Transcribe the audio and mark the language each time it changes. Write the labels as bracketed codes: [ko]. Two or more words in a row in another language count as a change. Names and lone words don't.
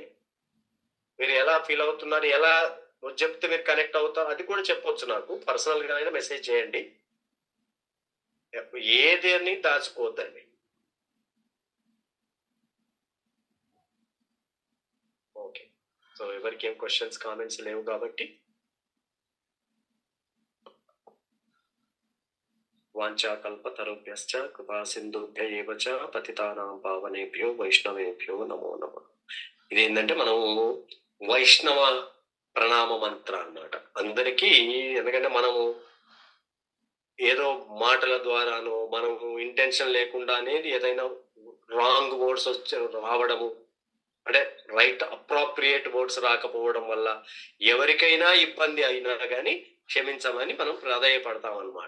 [te] మీరు ఎలా ఫీల్ అవుతున్నారు, ఎలా చెప్తే మీరు కనెక్ట్ అవుతారు అది కూడా చెప్పొచ్చు. నాకు పర్సనల్ గా అయినా మెసేజ్ చేయండి. ఏది అని దాచుకోవద్దండి. [en] okay, so [te] ఎవరికి ఏం [en] questions comments [te] లేవు కాబట్టి [sa] వాంఛాకల్పతరుభ్యశ్చ కృపా సింధుభ్య ఏవ చ పతితానాం పావనేభ్యో వైష్ణవేభ్యో నమో నమః. [te] ఇదేంటంటే మనము వైష్ణవ ప్రణామ మంత్ర అన్నమాట అందరికీ. ఎందుకంటే మనము ఏదో మాటల ద్వారానో మనము ఇంటెన్షన్ లేకుండా అనేది ఏదైనా [en] wrong words [te] రావడము, అంటే [en] right appropriate words [te] రాకపోవడం వల్ల ఎవరికైనా ఇబ్బంది అయినా కానీ క్షమించమని మనం ప్రాధాయపడతాం అన్నమాట.